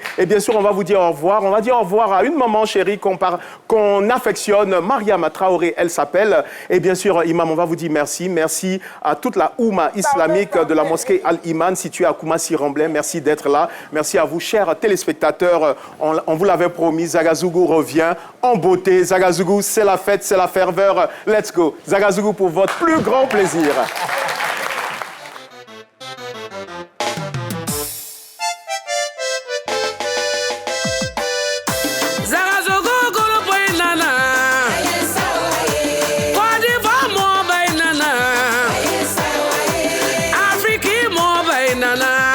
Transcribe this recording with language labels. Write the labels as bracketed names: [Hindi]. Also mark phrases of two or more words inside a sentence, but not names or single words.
[French] Et bien sûr, on va vous dire au revoir. On va dire au revoir à une maman chérie qu'on affectionne, Mariam Traoré, elle s'appelle. Et bien sûr, Imam, on va vous dire merci. Merci à toute la Oumma islamique de la mosquée Al-Iman située à Koumassi-Remblai. Merci d'être là. Merci à vous, chers téléspectateurs. On vous l'avait promis. Zagazougou revient en beauté. Zagazougou, c'est la fête, c'est la ferveur. [English] Let's go. [French] Zagazougou pour votre plus grand plaisir. Zagazougou, Golo Boy Nana. Kwadiva Mo Bay Nana. Afriki Mo Bay Nana.